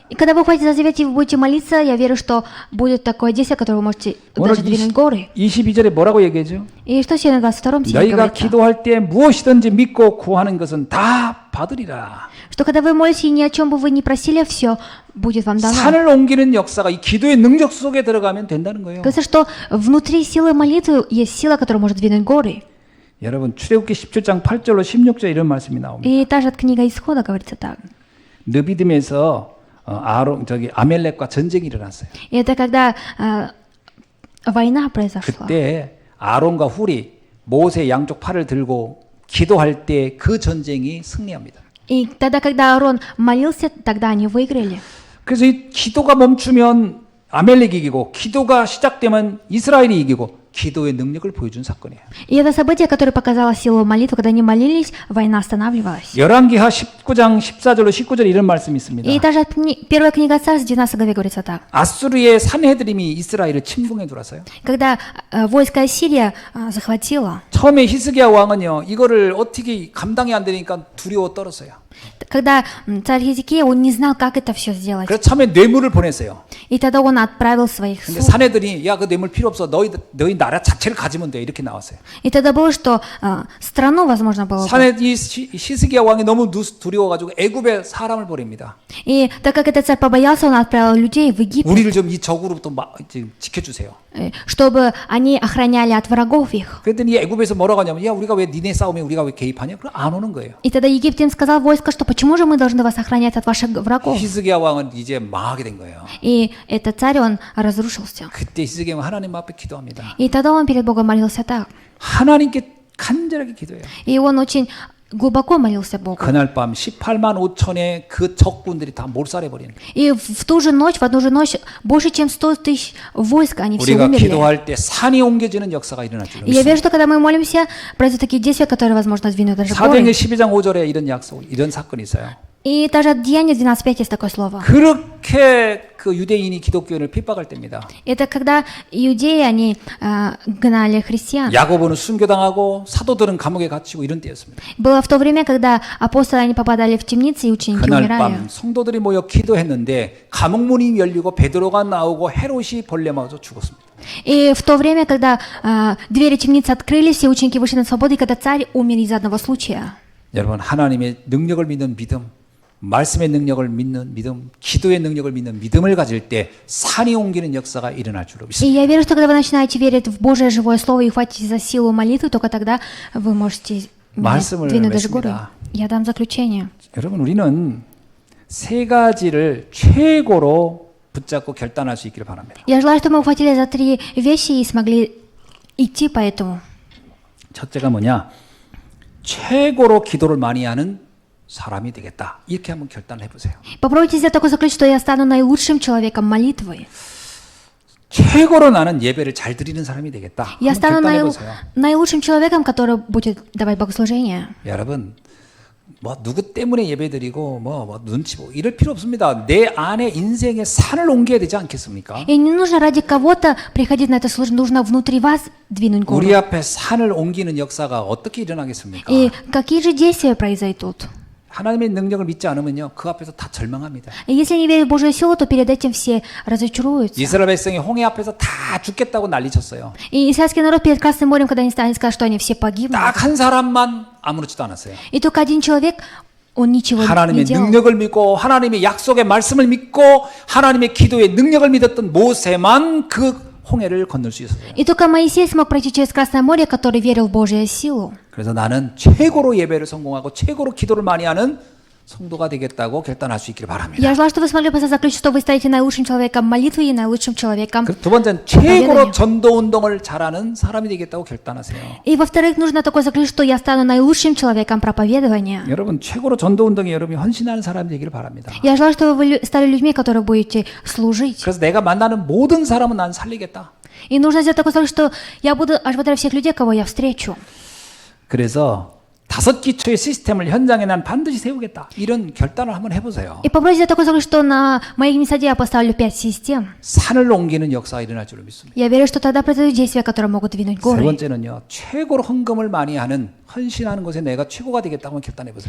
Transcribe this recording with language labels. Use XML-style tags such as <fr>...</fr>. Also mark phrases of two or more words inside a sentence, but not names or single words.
<ru>И когда вы уходите за завет и вы будете молиться, я верю, что будет такое действие, которое вы можете</ru> <ko>오늘</ko> <ru>даже двинуть горы.</ru> <ko>22절에 뭐라고 얘기하죠?</ko> <ru>И что сегодня в 22 стихе</ru> <ko>너희가</ko> <ru>говорится?</ru> <ko>기도할 때 무엇이든지 믿고 구하는 것은 다 받으리라.</ko> <ru>Что когда вы молитесь, и ни о чем бы вы не просили, все будет вам дано.</ru> <ko>산을 옮기는 역사가 이 기도의 능력 속에 들어가면 된다는 거예요.</ko> <ru>Кажется, что внутри силы молитвы есть сила, которая может двинуть горы.</ru> <ko>여러분 출애굽기 17장 8절로 16절 이런 말씀이 나옵니다.</ko> <ru>И та же книга Исхода говорится так.</ru> <ko>느비딤에서 아멜렉과 전쟁이 일어났어요.</ko> <ru>И это когда война произошла.</ru> <ko>그때 아론과 훌이 모세 양쪽 팔을 들고 기도할 때 그 전쟁이 승리합니다.</ko> <ru>И тогда, когда Аарон молился, тогда они выиграли.</ru> <ko>그래서 이 기도가 멈추면 아멜렉이 이기고 기도가 시작되면 이스라엘이 이기고 기도의 능력을 보여준 사건이에요.</ko> <ru>И это событие, которое показало силу молитвы, когда они молились, война останавливалась.</ru> <ko>열왕기하 19장 14절로 19절 이런 말씀이 있습니다.</ko> <ru>И даже первая книга Царств, 12 главе говорится так.</ru> <ko>아수르의 산헤드림이 이스라엘을 침공해 들어왔어요.</ko> <ru>Когда войско Ассирия захватило,</ru> <ko>처음에 히스기야 왕은요 이거를 어떻게 감당이 안 되니까 두려워 떨었어요.</ko> <ru>когда царь Хизикия, он не знал, как это все сделать.</ru> <ko>그래서 처음에 뇌물을 보냈어요.</ko> <ru>И тогда он отправил своих</ru> <ko>근데</ko> <ru>слуг.</ru> <ko>산헤들이 야 그 뇌물 필요 없어 너희 나라 자체를 가지면 돼 이렇게 나왔어요.</ko> <ru>И тогда было, что страну, возможно, было бы.</ru> <ko>산헤 이 히스기야 왕이 너무 두려워가지고 애굽에 사람을 보냅니다.</ko> <ru>И так как этот царь побоялся, он отправил людей в Египет,</ru> <ko>우리를 좀 이 적으로부터 지켜주세요.</ko> <ru>чтобы они охраняли от врагов их.</ru> <ko>그랬더니 애굽에서 뭐라고 하냐면 야 우리가 왜 니네 싸움에 우리가 왜 개입하냐? 그럼 안 오는 거예요.</ko> <ru>И тогда Египет им сказал войско, что почему же мы должны вас охранять от ваших врагов?</ru> <ko>히스기야 왕은 이제 망하게 된 거예요.</ko> <ru>И этот царь, он разрушился.</ru> <ko>그때 히스기야 왕은 하나님 앞에 기도합니다.</ko> <ru>И тогда он перед Богом молился так.</ru> <ko>하나님께 간절하게 기도해요.</ko> <ru>И он очень глубоко молился Богу.</ru> <ko>그날 밤 18만 5천의 그 적군들이 다 몰살해 버리는 거예요.</ko> <ru>И в ту же ночь, в одну же ночь, больше чем 100 тысяч войск, они все</ru> <ko>우리가</ko> <ru>умерли.</ru> <ko>기도할 때 산이 옮겨지는 역사가 일어날 줄</ko> <ru>И я</ru> <ko>믿습니다.</ko> <ru>верю, что когда мы молимся, произойдут такие действия, которые, возможно, двинут даже</ru> <ko>사도행전</ko> <ru>горы.</ru> <ko>12장 5절에 이런 약속, 이런 사건이 있어요.</ko> <ru>И даже от Деяния 12.5 есть такое слово.</ru> <ko>그렇게 그 유대인이 기독교인을 핍박할 때입니다.</ko> <ru>Это когда иудеи, они гнали христиан.</ru> <ko>야고보는 순교당하고 사도들은 감옥에 갇히고 이런 때였습니다.</ko> <ru>Было в то время, когда апостолы, они попадали в темницы, и ученики</ru> <ko>그날</ko> <ru>умирали.</ru> <ko>밤 성도들이 모여 기도했는데 감옥문이 열리고 베드로가 나오고 헤롯이 벌레 맞아 죽었습니다.</ko> <ru>И в то время, когда двери темницы открылись, все ученики вышли на свободу, и когда царь умер из одного случая.</ru> <ko>여러분 하나님의 능력을 믿는 믿음, 말씀의 능력을 믿는 믿음, 기도의 능력을 믿는 믿음을 가질 때 산이 옮기는 역사가 일어날 줄로</ko> <ru>И</ru> <ko>믿습니다.</ko> <ru>я верю, что когда вы начинаете верить в Божие живое Слово и хватите за силу молитвы, только тогда вы можете</ru> <ko>말씀을</ko> <ru>двинуть даже горы.</ru> <ko>맺습니다.</ko> <ru>Я дам заключение.</ru> <ko>여러분 우리는 세 가지를 최고로 붙잡고 결단할 수 있기를 바랍니다.</ko> <ru>Я желаю, чтобы мы ухватили за 3 вещи и смогли идти по этому.</ru> <ko>첫째가 뭐냐? 최고로 기도를 많이 하는 사람이 되겠다. 이렇게 한번 결단을 해보세요.</ko> <ru>Попробуйте сделать такой заключение, что я стану наилучшим человеком молитвы.</ru> <ko>최고로 나는 예배를 잘 드리는 사람이 되겠다.</ko> <ru>Я стану</ru> <ko>한번 결단해 보세요.</ko> <ru>наилучшим человеком, который будет давать богослужение.</ru> <ko>여러분, 뭐 누구 때문에 예배드리고 뭐 눈치 보고 이럴 필요 없습니다. 내 안에 인생의 산을 옮겨야 되지 않겠습니까?</ko> <ru>И не нужно ради кого-то приходить на это служение, нужно внутри вас двинуть гору.</ru> <ko>우리 앞에 산을 옮기는 역사가 어떻게 일어나겠습니까?</ko> <ru>И какие же действия произойдут?</ru> <ko>하나님의 능력을 믿지 않으면요, 그 앞에서 다 절망합니다.</ko> <ru>И если не верят в Божью силу, то перед этим все разочаруются.</ru> <ko>이스라엘 백성이 홍해 앞에서 다 죽겠다고 난리쳤어요.</ko> <ru>И израильский народ перед Красным морем, когда они стали сказать, что они все погибнут.</ru> <ko>딱 한 사람만 아무렇지도 않았어요.</ko> <ru>И только один человек, он ничего не</ru> <ko>하나님의</ko> <ru>делал.</ru> <ko>능력을 믿고 하나님의 약속의 말씀을 믿고 하나님의 기도의 능력을 믿었던 모세만 그 홍해를 건널 수 있었어요.</ko> <ru>И только Моисей смог пройти через Красное море, который верил в Божью силу.</ru> <ko>그래서 나는 최고로 예배를 성공하고 최고로 기도를 많이 하는 성도가 되겠다고 결단할 수 있기를 바랍니다.</ko> <ru>Я желаю, что вы смогли поставить заключить, что вы станете наилучшим человеком молитвы и наилучшим человеком.</ru> <ko>그리고 두 번째는 최고로 전도 운동을 잘하는 사람이 되겠다고 결단하세요.</ko> <ru>И во-вторых, нужно такое заключить, что я стану наилучшим человеком проповедования.</ru> <ko>여러분 최고로 전도 운동에 여러분이 헌신하는 사람이 되기를 바랍니다.</ko> <ru>Я желаю, чтобы вы стали людьми, которые будете служить.</ru> <ko>그래서 내가 만나는 모든 사람은 난 살리겠다. И нужно сделать такое, что я буду оживотворять всех людей, кого я встречу. 그래서 5기초의 시스템을 현장에 난 반드시 세우겠다. 이런 결단을 한번 해보세요.</ko> <ru>И попробуйте сделать такое, что на моей месте я поставлю 5 систем.</ru> <ko>산을 옮기는 역사가 일어날 줄로 믿습니다.</ko> <ru>Я верю, что тогда произойдут действия, которые могут двинуть</ru> <ko>세</ko> <ru>горы.</ru> <ko>번째는요. 최고로 헌금을 많이 하는 헌신하는 것에 내가 최고가 되겠다고 한번 결단해보세요.</ko>